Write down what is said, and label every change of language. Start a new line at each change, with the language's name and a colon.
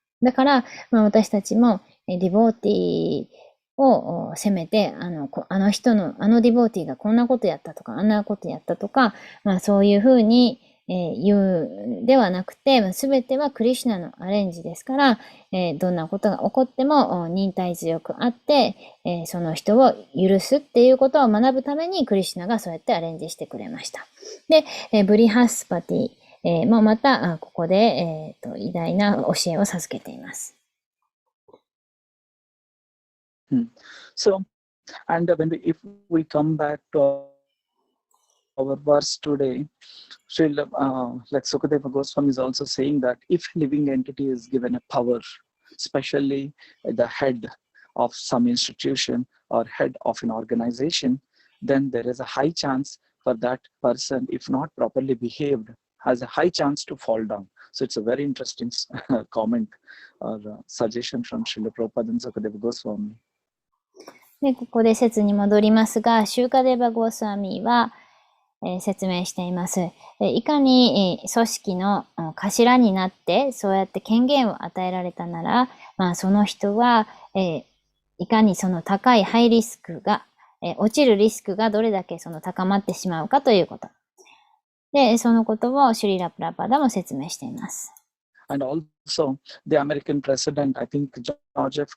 Japanese: だから、私たちもディボーティーを責めて、あのディボーティーがこんなことやったとか、あんなことやったとか、そういうふうに言うではなくて、すべてはクリシュナのアレンジですから、どんなことが起こっても忍耐強くあって、その人を許すっていうことを学ぶためにクリシュナがそうやってアレンジしてくれました。で、ブリハスパティもまたここで、偉大な教えを授けています。
English: So, and if we come back to our verse today, like Sukadeva Goswami is also saying that if a living entity is given a power, especially the head of some institution or head of an organization, then there is a high chance for that person, if not properly behaved, has a high chance to fall down. So it's a very interesting comment or suggestion from Srila Prabhupada and Sukadeva Goswami.
Japanese: で、ここで説に戻りますが、シューカデーバ・ゴースワミは、説明しています。いかに、組織の頭になって、そうやって権限を与えられたなら、その人は、いかにその高いハイリスクが、落ちるリスクがどれだけその高まってしまうかということ。で、そのことをシュリラ・プラパダも説明しています。
English: And also, the American president, I think George F.